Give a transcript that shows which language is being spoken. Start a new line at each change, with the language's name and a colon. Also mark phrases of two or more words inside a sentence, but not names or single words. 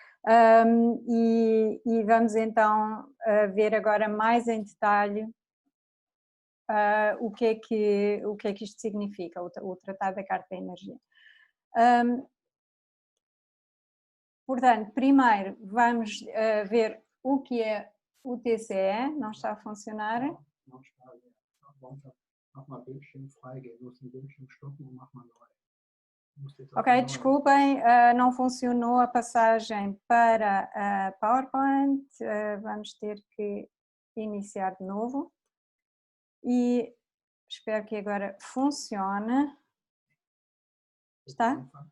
Portuguese: e vamos então ver agora mais em detalhe o que é que isto significa, o Tratado da Carta da Energia. Portanto, primeiro vamos ver o que é o TCE, não está a funcionar. Não está a ver.
German: Mach mal Bildschirm freigeben, muss den Bildschirm stoppen und mach mal neu.
Portuguese: Ok, desculpem, não funcionou a passagem para a PowerPoint, vamos ter que iniciar de novo e espero que agora funcione. Está?